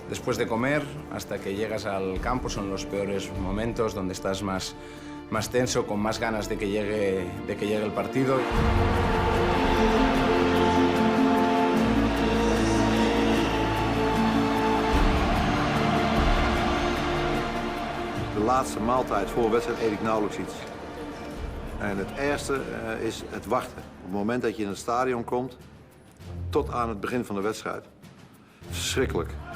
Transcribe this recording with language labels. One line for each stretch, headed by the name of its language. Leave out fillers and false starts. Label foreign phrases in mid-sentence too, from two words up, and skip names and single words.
Spanish: después de comer hasta que llegas al campo son los peores momentos, donde estás más tenso, con más ganas de que llegue el partido.
Dutch: De laatste maaltijd voor wedstrijd eet ik nauwelijks iets. En het ergste is het wachten. Op het moment dat je in het stadion komt, tot aan het begin van de wedstrijd. Verschrikkelijk.